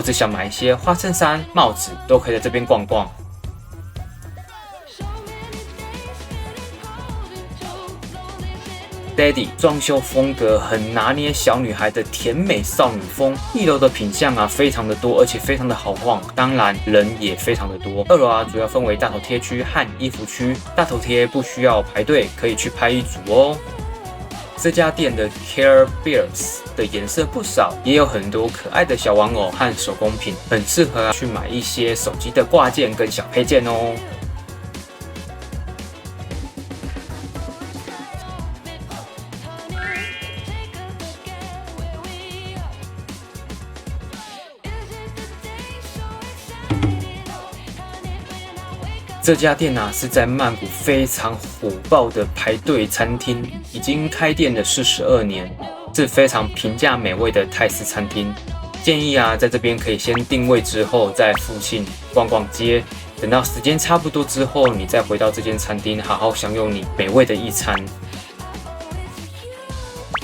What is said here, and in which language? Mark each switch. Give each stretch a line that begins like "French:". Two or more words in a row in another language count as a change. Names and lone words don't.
Chinese: 者想買一些花襯衫、帽子，都可以在這邊逛逛。Daddy 裝修風格很拿捏小女孩的甜美少女風，1樓的品項啊非常的多，而且非常的好逛，當然人也非常的多。2 樓啊主要分為大頭貼區和衣服區，大頭貼不需要排隊，可以去拍一組哦。這家店的 Care Bears 的顏色不少，也有很多可愛的小玩偶和手工品，很適合去買一些手機的掛件跟小配件哦。這家店啊是在曼谷非常火爆的排隊餐廳，已經開店了42年，是非常平價美味的泰式餐廳。建議啊在這邊可以先定位，之後在附近逛逛街，等到時間差不多之後，你再回到這間餐廳好好享用你美味的一餐。